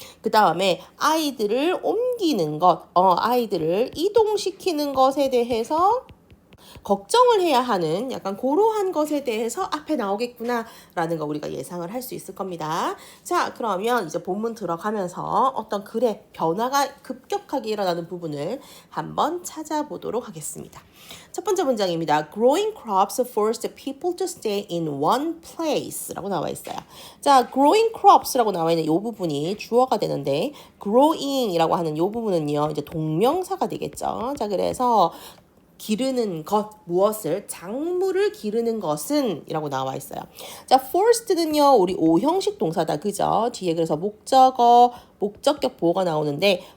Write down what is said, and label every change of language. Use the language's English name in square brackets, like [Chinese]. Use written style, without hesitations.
[Korean] 그 다음에 아이들을 옮기는 것, 아이들을 이동시키는 것에 대해서 걱정을 해야 하는 약간 그러한 것에 대해서 앞에 나오겠구나라는 거 우리가 예상을 할 수 있을 겁니다. 자, 그러면 이제 본문 들어가면서 어떤 글의 변화가 급격하게 일어나는 부분을 한번 찾아보도록 하겠습니다. 첫 번째 문장입니다. [English] Growing crops forced people to stay in one place [Korean] 라고 나와 있어요. 자, growing crops라고 나와 있는 이 부분이 주어가 되는데 growing 이라고 하는 이 부분은요, 이제 동명사가 되겠죠. 자, 그래서 기르는 것, 무엇을, 작물을 기르는 것은 이라고 나와 있어요. 자, forced는요, 우리 5형식 동사다. 그죠? 뒤에 그래서 목적어, 목적격 보어가 나오는데